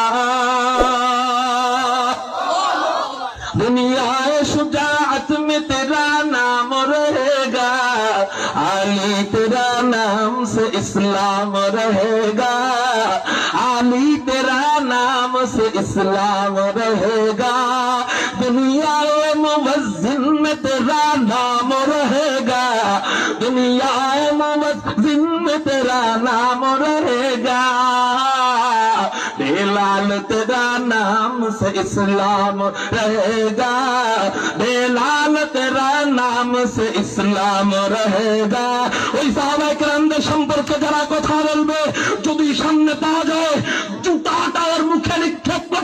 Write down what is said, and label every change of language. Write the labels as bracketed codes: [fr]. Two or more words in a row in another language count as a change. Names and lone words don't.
[ur] دنیا شجاعت میں تیرا نام رہے گا، علی تیرا نام سے اسلام رہے گا، علی تیرا نام سے اسلام رہے گا، دنیا موزن میں تیرا نام رہے گا، دنیا موزن میں تیرا نام رہے گا، بلال تیرا نام سے اسلام رہے گا، بلال تیرا نام سے اسلام رہے گا। [bn] ওই সাহাবায়ে কেরামদের সম্পর্কে যারা কথা বলবে, যদি সামনে পাওয়া যায় জুতাটা ওর মুখে নিক্ষেপ